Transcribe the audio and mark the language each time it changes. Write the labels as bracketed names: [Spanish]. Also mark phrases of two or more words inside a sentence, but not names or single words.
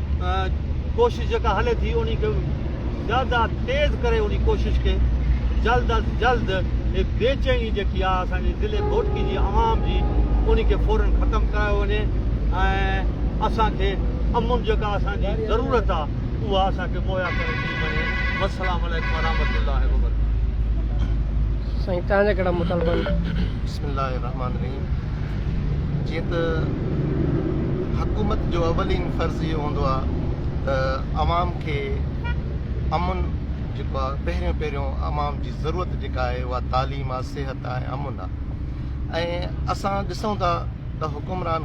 [Sindhi] कोशिशि जेका हले थी उन खे ज़्यादा तेज़ करे उन कोशिशि खे जल्द अज जल्द बेचैनी जेकी आहे असांजे ज़िले घोटकी जी आवाम जी उन खे फौरन ख़तमु करायो वञे ऐं असांखे अमुन जेका असांजी ज़रूरत आहे उहा असांखे मुहैया करे ॾी वञे [Arabic] السلام عليكم ورحمة الله وبركاته [Sindhi] साईं तव्हांजा कहिड़ा मुतालबा बिस्मिल्लाहिर्रहमानिर्रहीम जीअं त हुकूमत जो अवलीन फ़र्ज़ इहो हूंदो आहे त अवाम खे अमुन जेको आहे पहिरियों अवाम जी ज़रूरत जेका आहे उहा तालीम आहे सिहत आहे अमुन आहे ऐं असां ॾिसूं था त हुकुमरान